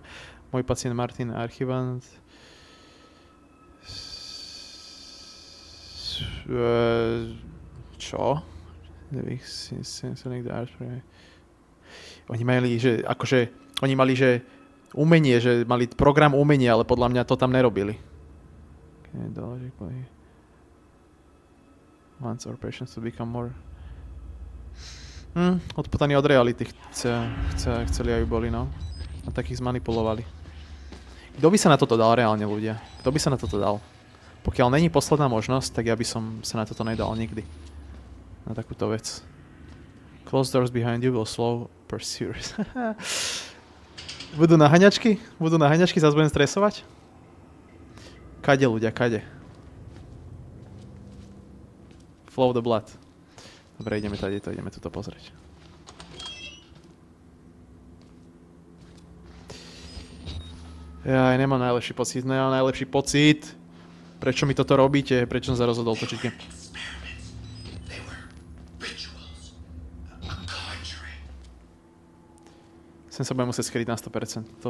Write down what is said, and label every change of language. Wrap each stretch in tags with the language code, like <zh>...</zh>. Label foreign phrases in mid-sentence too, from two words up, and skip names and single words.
<sk>Môj pacient Martin Archibald. Čo? Oni mali, že akože oni mali, že umenie, že mali program umenia, ale podľa mňa to tam nerobili.</sk> <en>Wants our patients to become more</en> <sk>odpotaní od reality. Chceli aj boli, no. A takých zmanipulovali. Kto by sa na toto dal reálne, ľudia? Kto by sa na toto dal? Pokiaľ není posledná možnosť, tak ja by som sa na toto nedal nikdy. Na takúto vec.</sk> <en>Close doors behind you will slow pursuers.</en> <sk>Budú naháňačky? Budú naháňačky? Zas budem stresovať? Kade, ľudia, kade?</sk> <en>Flow the blood.</en> <sk>Dobre, ideme tady, ideme toto pozrieť. Ja nemám najlepší pocit. Prečo mi toto robíte? Prečo som sa rozhodol točiť? Sem sa budem musieť skryť na 100%.</sk>